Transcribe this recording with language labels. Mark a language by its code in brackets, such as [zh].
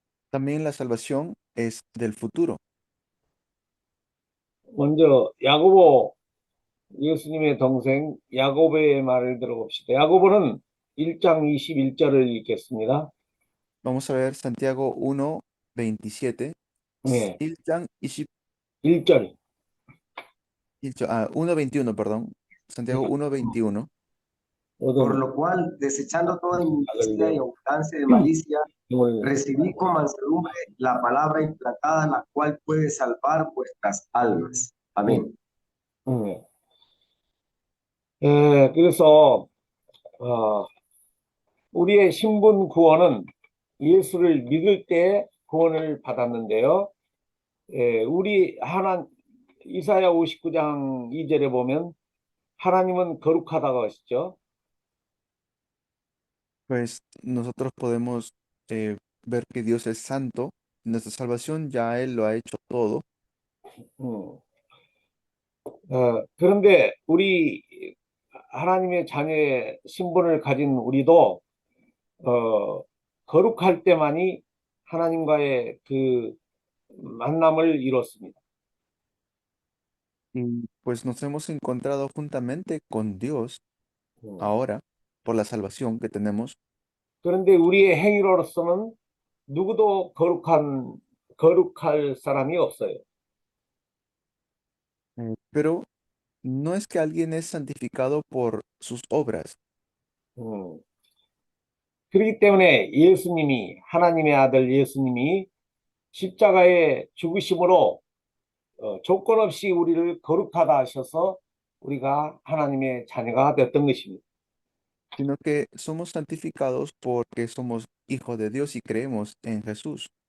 [es] También la salvación es del futuro. [ko] 먼저 야고보, 예수님의 동생 야고보의 말을 들어봅시다. 야고보는 1장 21절을 읽겠습니다. [es] Vamos a ver Santiago 1, 27. [ko] 네, 1장 1절. [es] 1, 21, perdón. Santiago 1, 21. Por lo cual, desechando toda injusticia y abundancia de malicia, recibí con mansedumbre la palabra implantada, la cual puede salvar vuestras almas. Amén. [ko] 그래서 우리의 신분 구원은 예수를 믿을 때 구원을 받았는데요. 우리 이사야 59장 2절에 보면 하나님은 거룩하다고 하시죠. [es] Pues nosotros podemos ver que Dios es santo. Nuestra salvación ya Él lo ha hecho todo. [ko] 그런데 우리 하나님의 자녀의 신분을 가진 우리도 거룩할 때만이 하나님과의 그 만남을 이뤘습니다. [es] Y pues nos hemos encontrado juntamente con Dios ahora por la salvación que tenemos. [ko] 그런데 우리의 행위로서는 누구도 거룩할 사람이 없어요. [es] Pero no es que alguien es santificado por sus obras. [ko] 그렇기 때문에 예수님이, 하나님의 아들 예수님이 십자가의 죽으심으로 조건 없이 우리를 거룩하다 하셔서 우리가 하나님의 자녀가 됐던 것입니다. [es] Sino que somos santificados porque somos hijos de Dios y creemos en Jesús.